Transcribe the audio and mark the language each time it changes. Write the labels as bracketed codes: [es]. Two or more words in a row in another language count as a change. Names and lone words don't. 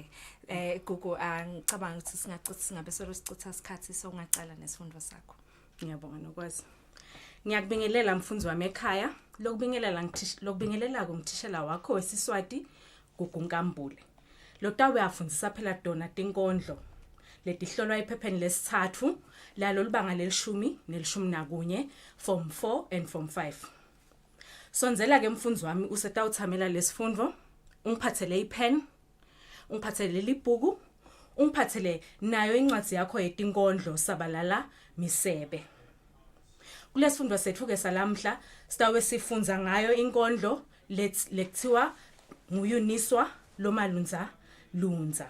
[ss] Gugu ngicabanga ukuthi singabe sicutha isikhathi so ungaqala nesifundo sakho. Ngiyabonga nokwazi. Ngiyakubingelela mfundzi wami ekhaya, lokubingelela kumthishela wakho wesiswati Gugu Nkambule. Lotawe afundisa phela dona tinkondlo letihlolwa ephepheni lesithathu lalo libanga lelishumi nelishumi nakunye [en] form 4 and form 5. [ss] Sonzela ke mfundzi wami usetawuthamela lesifundo, ungiphathele ipen, ungiphathele libhuku, ungiphathele nayo incwadi yakho yetinkondlo sabalala misebe. Kulesifundo sethu ke salamhla sitawe sifundza ngayo inkondlo lekuthiwa nguyuniswa lomalunzalunza.